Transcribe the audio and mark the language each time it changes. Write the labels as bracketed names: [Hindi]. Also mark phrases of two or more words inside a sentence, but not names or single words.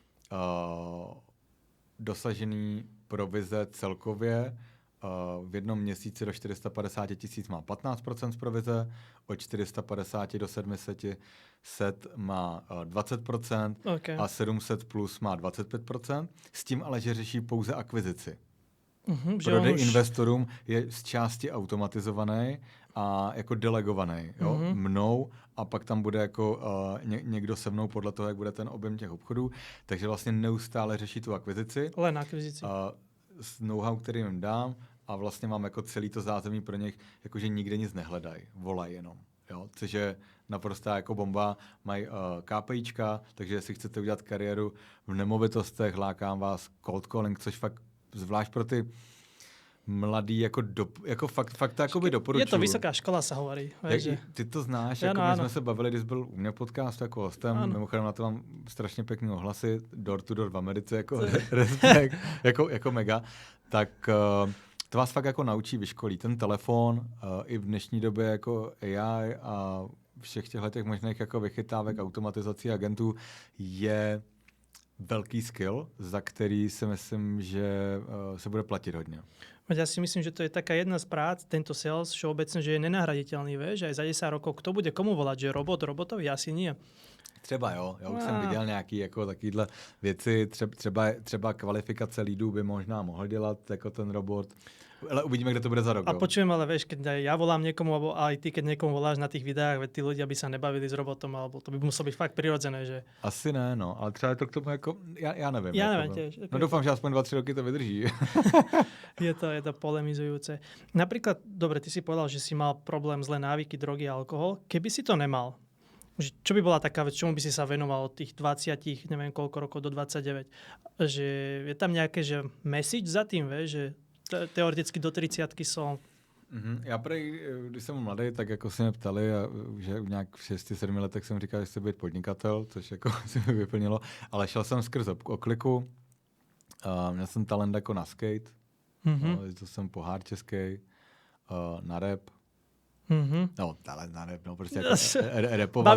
[Czech] dosažený provize celkově v jednom měsíci do 450 000 má 15% z provize, od 450 do 700 má 20% a 700 plus má 25%, s tím ale, že řeší pouze akvizici. Prodej investorům je z části automatizovaný a jako delegovaný mnou a pak tam bude jako někdo se mnou podle toho, jak bude ten objem těch obchodů. Takže vlastně neustále řeší tu akvizici. Len akvizici. S know-how, který jim dám a vlastně mám jako celý to zázemí pro nich, jakože nikde nic nehledají, volají jenom. Jo? Což je naprostá jako bomba, mají KPIčka, takže jestli chcete udělat kariéru v nemovitostech, lákám vás [English] cold calling, [Czech] což fakt zvlášť pro ty mladý, jako fakt to jakoby doporučuju. Je to vysoká škola, [Slovak] sa hovorí. [Czech] Ty to znáš, jako my jsme se bavili, když byl u mě podcast jako hostem, mimochodem na to mám strašně pěkný ohlasy, [English] door to door [Czech] v Americe, jako respekt, jako mega, tak to vás fakt jako naučí, vyškolí. Ten telefon i v dnešní době jako AI a všech těch možných jako vychytávek, automatizací agentů je velký skill, za který si myslím, že se bude platit hodně. [Slovak] Ja si myslím, že to je taká jedna z prác, tento sales všeobecne, že je nenahraditeľný, vieš, aj za 10 rokov, kto bude komu volať, že robotovi? Asi nie. [Czech] Třeba jo, já už jsem viděl nějaký jako takovýhle věci, třeba kvalifikace lídů by možná mohl dělat jako ten robot. Ale uvidíme, kde to bude za rok. [Slovak] A počujem, ale vieš, keď ja volám niekomu, alebo aj ty, keď niekomu voláš na tých videách, veď tí ľudia by sa nebavili s robotom, alebo to by muselo byť fakt prirodzené, že... [Czech] Asi ne, no, ale třeba je to k tomu jako, já nevím. [Slovak] Ja neviem tiež. [Czech] No doufám, že aspoň 2-3 roky to vydrží. [Slovak] je to polemizujúce. Napríklad, dobre, ty si povedal, že si mal problém zlé návyky, drogy a alkohol. Keby si to nemal, čo by bola taká vec, čomu by si sa venoval od tých 20, neviem koľko rokov do 29? Že je tam nejaké, že message za tým, vieš, že teoreticky do 30 jsou. [Czech] Já když jsem mladý, tak jako se mě ptali, a že nějak v 6-7 letech jsem říkal, že chci být podnikatel, což jako se mi vyplnilo, ale šel jsem skrz okliku, měl jsem talent jako na skate, to jsem pohár český, na rap, no talent na rap, no prostě jako rapovali.